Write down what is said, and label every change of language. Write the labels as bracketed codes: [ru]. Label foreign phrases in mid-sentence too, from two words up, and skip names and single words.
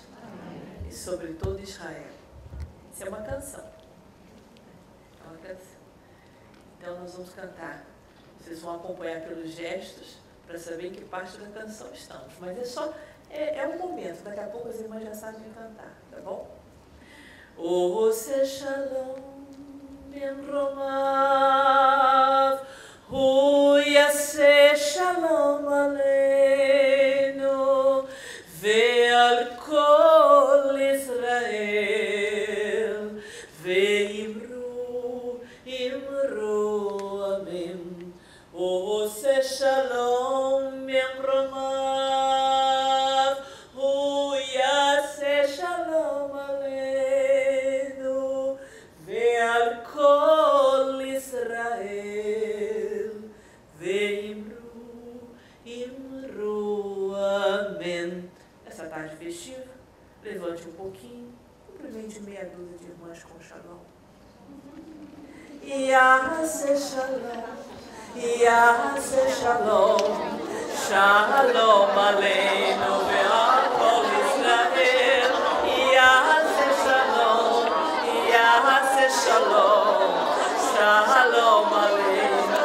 [pt] Amém. E sobre todo Israel. Isso é uma canção. É uma canção. Então nós vamos cantar. Vocês vão acompanhar pelos gestos para saber em que parte da canção estamos. Mas é um momento, daqui a pouco as irmãs já sabem cantar, tá bom? [he] עושה שלום. מרומיו הוא יעשה שלום עלינו ועל כל ישראל ואמרו אמן. עושה שלום מרומיו הוא יעשה שלום עלינו ועל כל ישראל ואמרו, amen. [pt] Essa tarde festiva, levante um pouquinho, cumprimente meia dúzia de irmãs com shalom. [he] יעשה שלום יעשה שלום שלום עלינו ועל כל ישראל, יעשה שלום יעשה שלום שלום עלינו